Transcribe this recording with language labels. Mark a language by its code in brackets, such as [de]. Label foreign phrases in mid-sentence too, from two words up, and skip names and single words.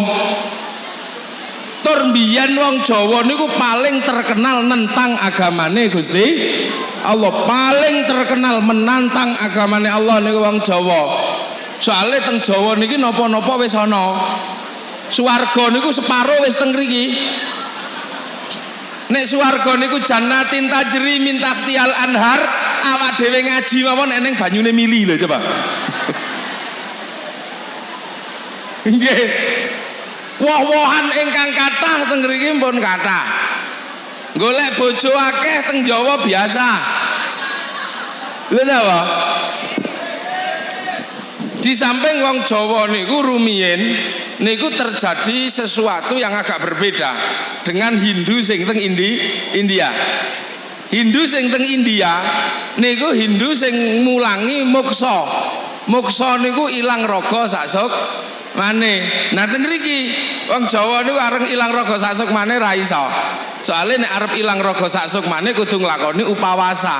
[jv] Tur mbiyen wong Jawa niku paling terkenal nentang agamane Gusti Allah. Paling terkenal menantang agamane Allah niku wong Jawa. Soale teng Jawa niki napa-napa wis ana. Swarga niku separo wis teng mriki. Nek swarga niku [ar] جنات تجري من تحتها الأنهار, [jv] awak dhewe ngaji mawon eneng banyune mili lho coba. Nggih. Woh-wohan ingkang kathah teng mriki pun kathah. Golek bojo akeh teng Jawa biasa. Lha napa? Di samping wong Jawa niku rumiyin niku [id] terjadi sesuatu yang agak berbeda dengan Hindu [jv] sing teng India. Hindu sing teng India niku Hindu sing mulangi moksa. Moksa niku ilang raga sasuk maneh. Nah teng mriki wong Jawa niku areng ilang raga sasuk maneh ra iso. Soale nek arep ilang raga sasuk maneh kudu nglakoni upawasa.